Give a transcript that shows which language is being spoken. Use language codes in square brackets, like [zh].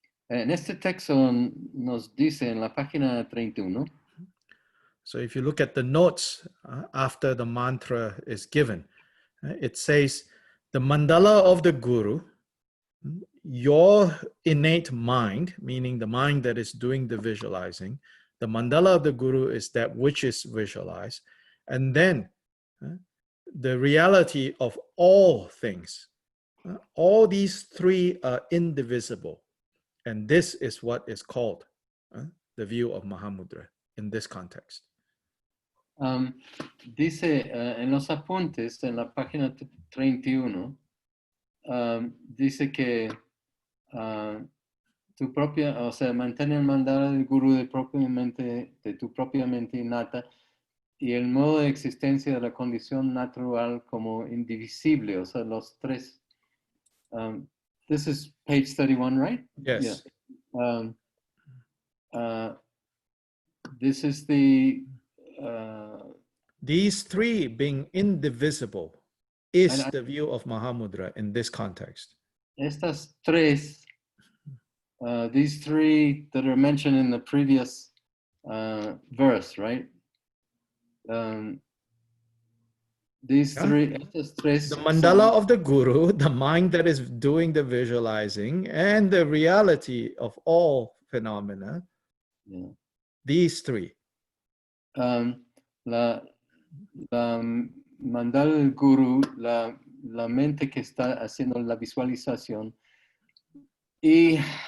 [es] En este texto nos dice en la página 31. [en] So if you look at the notes after the mantra is given, it says, the mandala of the Guru, your innate mind, meaning the mind that is doing the visualizing, the mandala of the Guru is that which is visualized, and then the reality of all things. All these 3 are indivisible, and this is what is called the view of Mahamudra in this context. [es] Dice en los apuntes, en la página 31, dice que tu propia, o sea, mantén el mandala del Guru de tu propia mente innata y el modo de existencia de la condición natural como indivisible, o sea, los 3. [en] This is page 31, right? Yes. Yeah. This is the These three being indivisible is the view of Mahamudra in this context. [es] Estas tres, [en] these three that are mentioned in the previous verse, right? These three, [es] estas tres, [en] the mandala of the guru, the mind that is doing the visualizing, and the reality of all phenomena. Yeah. These three. [es] La mandala del guru, la mente que está haciendo la visualización, y